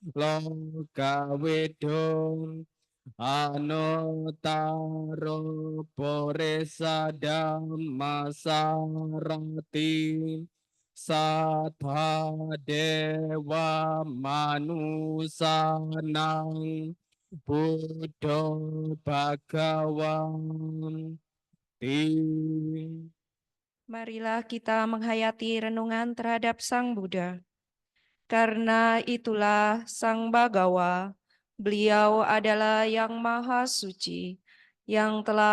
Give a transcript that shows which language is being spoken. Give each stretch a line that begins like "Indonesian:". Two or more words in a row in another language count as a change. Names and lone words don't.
Pali: lokavidum Anutaro Poresa Dhammasarati Sattha Dewa Manusanang Buddho Bhagawan
Indonesian: Marilah kita menghayati renungan terhadap Sang Buddha. Karena itulah Sang Bagawa, beliau adalah yang maha suci, yang telah